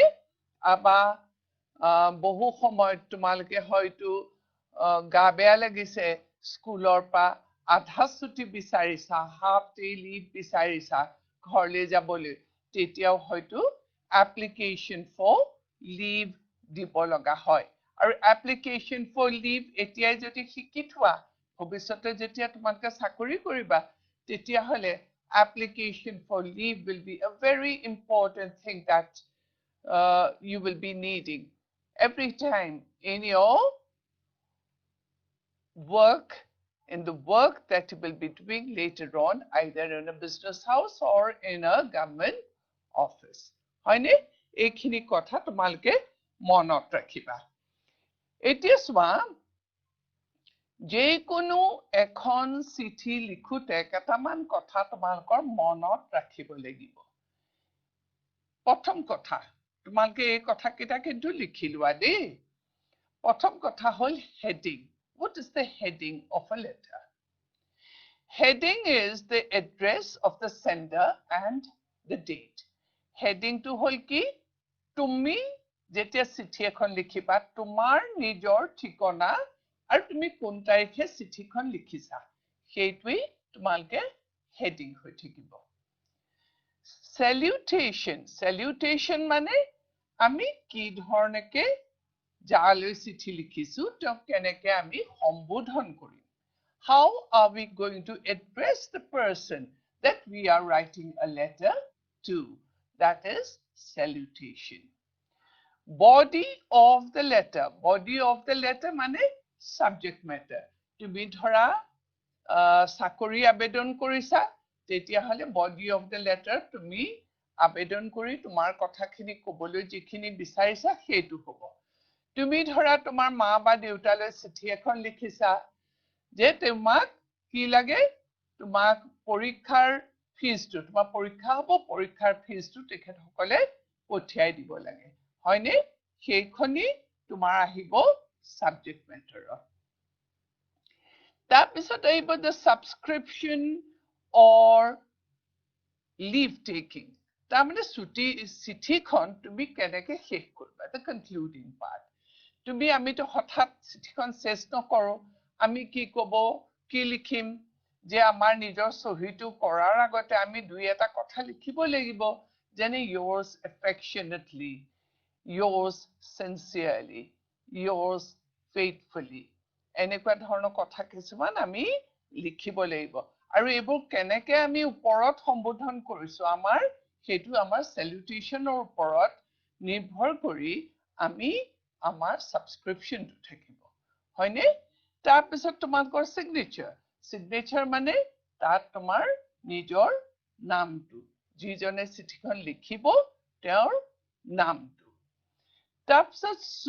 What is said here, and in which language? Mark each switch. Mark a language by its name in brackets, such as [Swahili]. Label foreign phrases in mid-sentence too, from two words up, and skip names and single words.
[Assamese] বা বহু সময়ত তোমালোকে হয়তো গা বেয়া লাগিছে, স্কুলৰ পৰা আধা ছুটি বিচাৰিছা, [English] half day leave [Assamese] বিচাৰিছা ঘৰলৈ যাবলৈ, তেতিয়াও হয়তো [English] application for leave [Assamese] দিব লগা হয়। আৰু এপ্লিকেশ্যন ফৰ লিভ এতিয়াই যদি শিকি থোৱা, ভৱিষ্যতে যেতিয়া তোমালোকে চাকৰি কৰিবা, তেতিয়াহ'লে [English] application for leave will be a very important thing that you will be needing every time in your work, in the work that you will be doing later on, either in a business house or in a government office. [Assamese] হয়নে? এইখিনি কথা তোমালোকে মনত ৰাখিবা। এতিয়া চোৱা, যিকোনো এখন চিঠি লিখোতে কেইটামান কথা তোমালোকৰ মনত ৰাখিব লাগিব। প্ৰথম কথা, তোমালোকে এই কথাকেইটা কিন্তু লিখি লোৱা দেই। প্ৰথম কথা হ'ল হেডিং। [English] What is the heading of a letter? Heading is the address of the sender and the date. [Assamese] Heading to হ'ল কি? তুমি যেতিয়া চিঠি এখন লিখিবা, তোমাৰ নিজৰ ঠিকনা আৰু তুমি কোন তাৰিখে চিঠিখন লিখিছা, সেইটোৱেই তোমালোকে হেডিং হৈ থাকিব। Salutation. Salutation মানে আমি কি ধৰণেকে যালৈ চিঠি লিখিছো তেওঁক কেনেকৈ আমি সম্বোধন কৰিম [English] how are we going to address the person that we are writing a letter to that is salutation body of the letter মানে subject matter তুমি [Assamese] ধৰা চাকৰি আবেদন কৰিছা তেতিয়া হলে [English] body of the letter [Assamese] তুমি আবেদন কৰি তোমাৰ কথাখিনি ক'বলৈ যিখিনি বিচাৰিছা সেইটো হ'ব তুমি ধৰা তোমাৰ মা বা দেউতালৈ চিঠি এখন লিখিছা যে তোমাক কি লাগে তোমাক পৰীক্ষাৰ ফিজটো তোমাৰ পৰীক্ষা হ'ব পৰীক্ষাৰ ফিজটো তেখেতসকলে পঠিয়াই দিব লাগে হয়নে সেইখনি তোমাৰ আহিব [English] subject matter [Assamese] তাৰপিছত আহিব [English] the subscription or leave taking [Assamese] তাৰমানে চিঠিখন তুমি কেনেকৈ শেষ কৰিবা [English] the concluding part [Assamese] তুমি আমিতো হঠাৎ চিঠিখন শেষ নকৰো আমি কি ক'ব কি লিখিম যে আমাৰ নিজৰ সহিটো কৰাৰ আগতে আমি দুই এটা কথা লিখিব লাগিব যেনে [English] yours affectionately yours sincerely yours faithfully [Assamese] এনেকুৱা ধৰণৰ কথা কিছুমান আমি লিখিব লাগিব আৰু এইবোৰ কেনেকৈ আমি ওপৰত সম্বোধন কৰিছো আমাৰ সেইটো আমাৰ স্যালুটেশনৰ ওপৰত নিৰ্ভৰ কৰি আমি আমাৰ সাবস্ক্ৰিপশনটো থাকিব হয়নে তাৰপিছত তোমাকৰ সিগনেচাৰ মানে তাত তোমাৰ নিজৰ নামটো যিজনে চিঠিখন লিখিব তেওঁৰ নামটো তাৰপিছত